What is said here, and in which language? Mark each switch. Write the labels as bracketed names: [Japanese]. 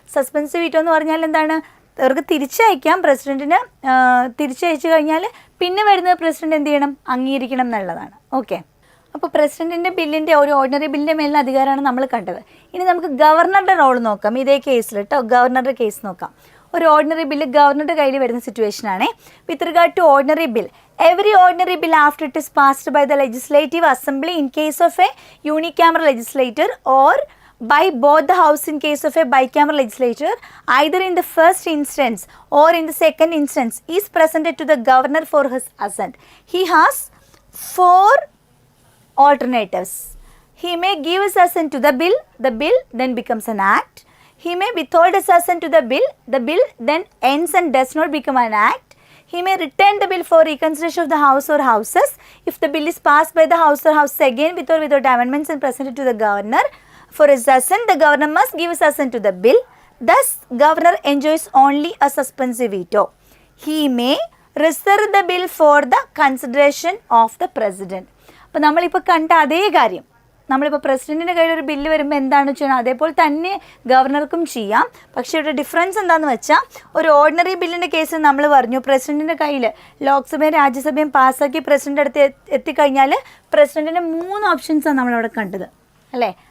[Malayalam] Suspensive veto എന്ന് പറഞ്ഞാൽ എന്താണ്? അവർക്ക് തിരിച്ചയക്കാം, പ്രസിഡന്റിന് തിരിച്ചയച്ചു കഴിഞ്ഞാൽ പിന്നെ വരുന്നത് പ്രസിഡന്റ് എന്ത് ചെയ്യണം? അംഗീകരിക്കണം എന്നുള്ളതാണ്. ഓക്കെ, അപ്പോൾ പ്രസിഡന്റിൻ്റെ ബില്ലിൻ്റെ ഒരു ഓർഡിനറി ബില്ലിൻ്റെ മേലുള്ള അധികാരമാണ് നമ്മൾ കണ്ടത്. ഇനി നമുക്ക് ഗവർണറുടെ റോൾ നോക്കാം. ഇതേ കേസിൽ കേട്ടോ, ഗവർണറുടെ കേസ് നോക്കാം. ഒരു ഓർഡിനറി ബില്ല് ഗവർണറുടെ കയ്യിൽ വരുന്ന സിറ്റുവേഷൻ ആണ്. [English] With regard to ordinary bill, every ordinary bill after it is passed by the legislative assembly in case of a unicameral legislator or by both the house in case of a bicameral legislature, either in the first instance or in the second instance, is presented to the governor for his assent. He has 4 alternatives. He may give his assent to the bill then becomes an act. He may withhold his assent to the bill then ends and does not become an act. He may return the bill for reconsideration of the house or houses if the bill is passed by the house or houses again with or without amendments and presented to the governor. For his assent, the governor must give his assent to the bill. Thus, governor enjoys only a suspensive veto. He may reserve the bill for the consideration of the president. [Malayalam] അപ്പോൾ നമ്മളിപ്പോൾ കണ്ട അതേ കാര്യം നമ്മളിപ്പോൾ പ്രസിഡന്റിൻ്റെ കയ്യിൽ ഒരു bill വരുമ്പോൾ എന്താണ് ചെയ്യണം, അതേപോലെ തന്നെ ഗവർണർക്കും ചെയ്യാം. പക്ഷേ ഇവിടെ ഡിഫറൻസ് എന്താണെന്ന് വെച്ചാൽ, ഒരു ഓർഡിനറി ബില്ലിൻ്റെ കേസ് നമ്മൾ പറഞ്ഞു പ്രസിഡന്റിൻ്റെ കയ്യിൽ ലോക്സഭയും രാജ്യസഭയും പാസ്സാക്കി പ്രസിഡന്റ് അടുത്ത് എത്തിക്കഴിഞ്ഞാൽ പ്രസിഡന്റിന് 3 ഓപ്ഷൻസാണ് നമ്മളവിടെ കണ്ടത്, അല്ലേ?